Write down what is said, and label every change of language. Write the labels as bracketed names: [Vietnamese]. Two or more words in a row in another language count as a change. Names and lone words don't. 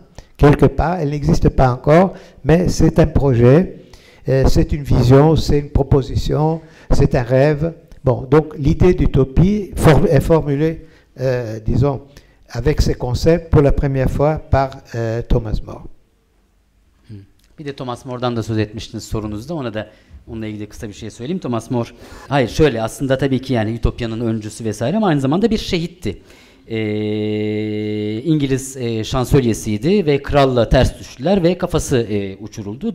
[French] Quelque part, elle n'existe pas encore, mais c'est un projet, c'est une vision, c'est une proposition, c'est un rêve. Bon, donc l'idée d'utopie est formulée, disons, avec ces concepts pour la première fois par Thomas More. [Turkish] Bir de Thomas More'dan da söz etmiştiniz sorunuzda, onunla ilgili kısa bir şey söyleyeyim. Thomas More, hayır şöyle, aslında tabii ki yani Ütopya'nın öncüsü vesaire ama aynı zamanda bir şehitti. İngiliz şansölyesiydi ve kralla ters düştüler ve kafası uçuruldu.